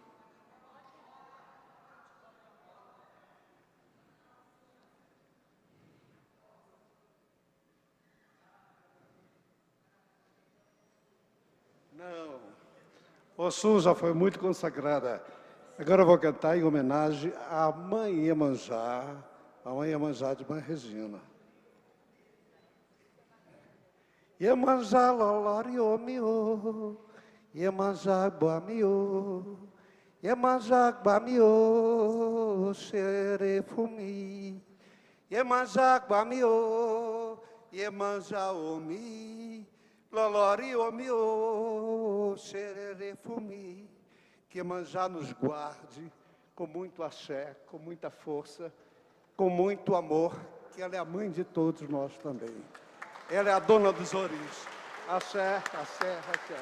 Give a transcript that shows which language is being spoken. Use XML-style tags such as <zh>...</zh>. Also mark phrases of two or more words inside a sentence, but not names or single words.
<pt>Não. O Sul já foi muito consagrada. Agora eu vou cantar em homenagem à mãe Iemanjá, de Mãe Regina.</pt> <yo>Iemanjá loloriomio, Iemanjá guamio, Iemanjá guamio, xerefumi, Iemanjá guamio, Iemanjá omi, loloriomio, xerefumi.</yo> <pt>Que Iemanjá nos guarde com muito axé, com muita força, com muito amor, que ela é a mãe de todos nós também. Ela é a dona dos ouris. Axé, axé, axé.</pt>